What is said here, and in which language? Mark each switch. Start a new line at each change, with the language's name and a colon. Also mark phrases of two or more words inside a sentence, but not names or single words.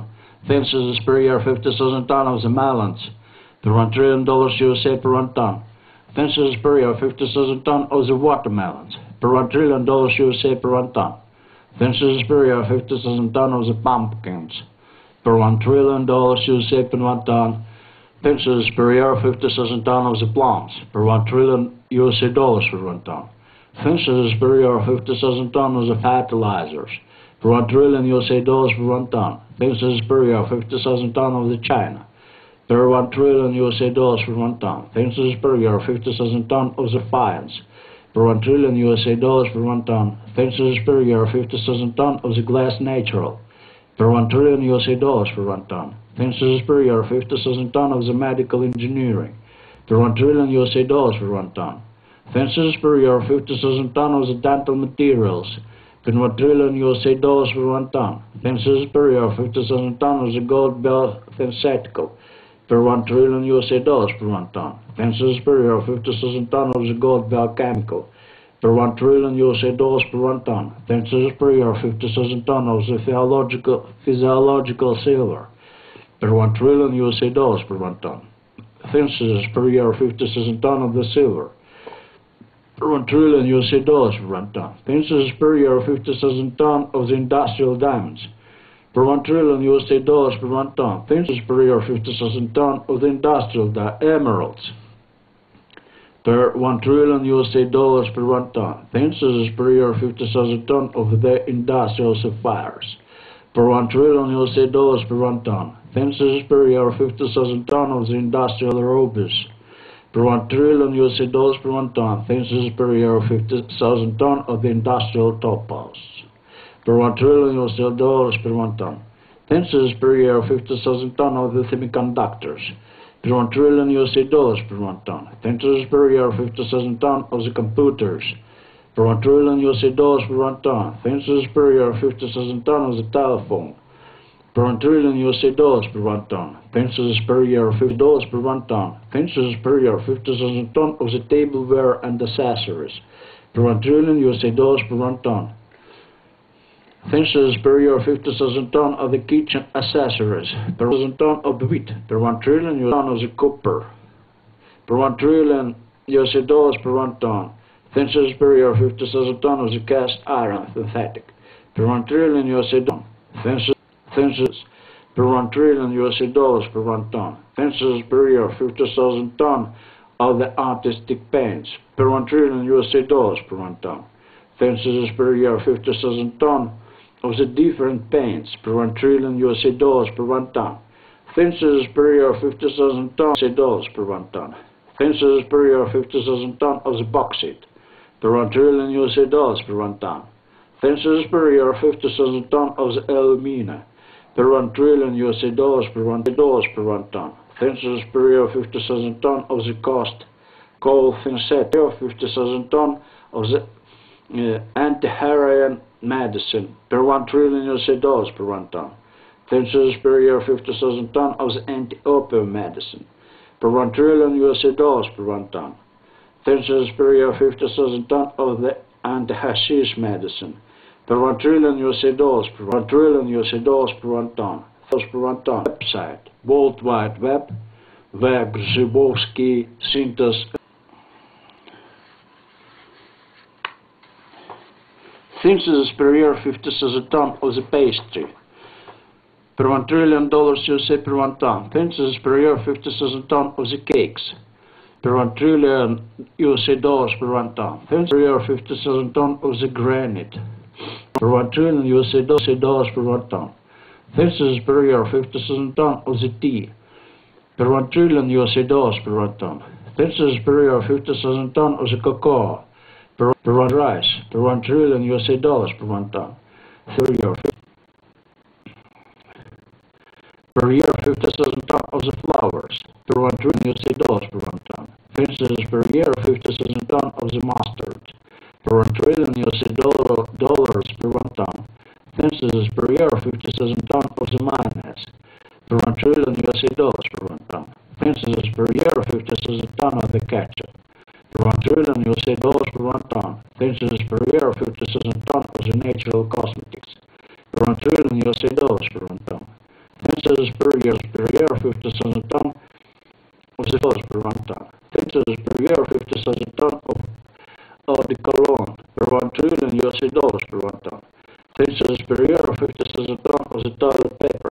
English: Synthesis per year 50,000 tons of the melons, per 1 trillion dollars USA per 1 ton. Synthesis per year 50,000 tons of the watermelons, per 1 trillion dollars USA per 1 ton. Synthesis per year 50,000 tons of the pumpkins, per 1 trillion dollars USA per 1 ton. Synthesis per year 50,000 tons of the plums, per 1 trillion USA dollars per 1 ton. Synthesis per year 50,000 tons of the fertilizers, per 1 trillion USA dollars per 1 ton. Synthesis per year 50,000 tons of the China, per 1 trillion USA dollars per 1 ton. Synthesis per year 50,000 tons of the fines, per 1 trillion USA dollars per 1 ton. Synthesis per year 50,000 tons of the glass natural, per 1 trillion USA dollars per 1 ton. Synthesis per year 50,000 tons of the medical engineering, per 1 trillion USA dollars per 1 ton. Synthesis per year 50,000 tons of the dental materials, per 1 trillion USA dollars per 1 ton. Synthesis per year 50,000 tons of the gold bell synthetical, per 1 trillion USA dollars per 1 ton. Synthesis per year 50,000 tons of the gold bell chemical, per 1 trillion USA dollars per 1 ton. Synthesis per year 50,000 tons of the physiological silver, per 1 trillion USA dollars per 1 ton. Synthesis per year 50,000 tons of the silver, per 1 trillion USA dollars per 1 ton. Synthesis per year 50,000 tons of the industrial diamonds, per 1 trillion USA dollars per 1 ton. Synthesis per year 50,000 tons of the industrial emeralds, per 1 trillion USA dollars per 1 ton. Synthesis per year 50,000 tons of the industrial sapphires, per 1 trillion USA dollars per 1 ton. Synthesis per year 50,000 tons of the industrial rubies, per 1 trillion USA dollars per 1 ton. Synthesis per year 50,000 tons of the industrial topaz, per 1 trillion USA dollars per 1 ton. Synthesis per year 50,000 tons of the semiconductors, per 1 trillion USA dollars per 1 ton. Synthesis per year 50,000 tons of the computers, per 1 trillion USA dollars per 1 ton. Synthesis per year 50,000 tons of the telephone, per 1 trillion USA dollars per 1 ton. Synthesis per year $50 per 1 ton. Synthesis per year 50,000 tons of the tableware and accessories, per 1 trillion USA dollars per 1 ton. Synthesis per year 50,000 tons of the kitchen accessories, per 1,000 tons of wheat, per 1 trillion US tons of the copper, per 1 trillion USA dollars per 1 ton. Synthesis per year 50,000 tons of the cast iron synthetic, per 1 trillion USA dollars. Synthesis per 1 trillion USA dollars per 1 ton. Synthesis per year 50,000 tons of the artistic paints, per 1 trillion USA dollars per 1 ton. Synthesis per year 50,000 tons of the different paints, per 1 trillion USA dollars per 1 ton. Synthesis per year 50,000 tons USA dollars per 1 ton. Synthesis per year 50,000 tons of the bauxite, per 1 trillion USA dollars per 1 ton. Synthesis per year 50,000 tons of the alumina, per 1 trillion USA dollars per 1 ton. Synthesis per year 50,000 tons of the coal synthetic, 50,000 tons of the anti-heroin medicine, per 1 trillion USA dollars per 1 ton. Census per year 50,000 ton of the anti-opium medicine. Per 1 trillion USA dollars per 1 ton. Census per year 50,000 ton of the anti-hashish medicine. Per 1 trillion USA dollars per 1 trillion USA dollars per 1 ton. Those per 1 ton. Website. World Wide Web. Grzhibovskiy synthesis. Synthesis per year 50,000 ton of the pastry. Per 1 trillion dollars USA per 1 ton. Synthesis per year 50,000 ton of the cakes. Per 1 trillion USA dollars per 1 ton. Synthesis per year 50,000 ton of the granite. Per 1 trillion USA dollars per 1 ton. Synthesis per year 50,000 ton of the tea. Per 1 trillion USA dollars per 1 ton. Synthesis per year 50,000 ton of the cocoa. Per 1 rice. Per 1 trillion USA dollars per 1 ton. Per year 50,000 ton of the flowers. Per 1 trillion USA dollars per 1 ton. Synthesis per year 50,000 ton of the mustard. Per 1 trillion USA dollars per 1 ton. Synthesis per year 50,000 ton of the mayonnaise. Per 1 trillion USA dollars per 1 ton. Synthesis per year 50,000 ton of the ketchup. Per 1 trillion USA dollars per 1 ton. Synthesis per year 50,000 ton of the natural cosmetics. Per 1 trillion USA dollars per 1 ton. Synthesis per year 50,000 ton of the dollars per 1 ton. Synthesis per year 50,000 ton of eau de cologne. Per 1 trillion USA dollars per 1 ton. Synthesis per year 50,000 ton of the toilet paper.